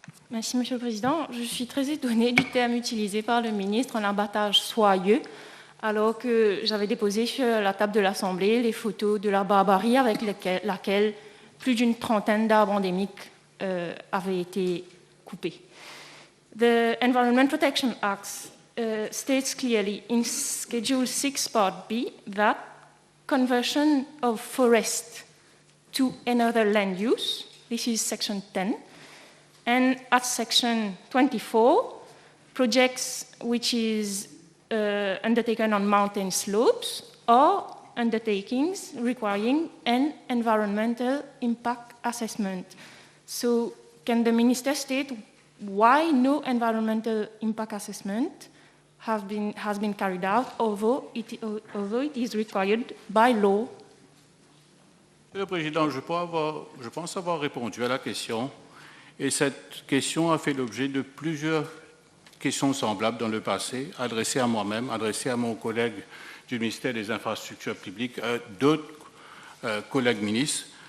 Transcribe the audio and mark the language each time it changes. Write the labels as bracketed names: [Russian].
[French] Merci, Monsieur le Président. Je suis très étonnée du terme utilisé par le ministre, un abattage soyeux, alors que j'avais déposé sur la table de l'Assemblée les photos de la barbarie avec laquelle plus d'une trentaine d'arbres endémiques avaient été coupés. [English] The Environment Protection Act states clearly in Schedule 6 Part B that conversion of forest to another land use, this is Section 10, and at Section 24, projects which is undertaken on mountain slopes or undertakings requiring an environmental impact assessment. So can the Minister state why no environmental impact assessment has been carried out, although it is required by law? [French] Monsieur le Président, je pense avoir répondu à la question. Et cette question a fait l'objet de plusieurs questions semblables dans le passé, adressées à moi-même, adressées à mon collègue du ministère des Infrastructures publiques, d'autres collègues ministres.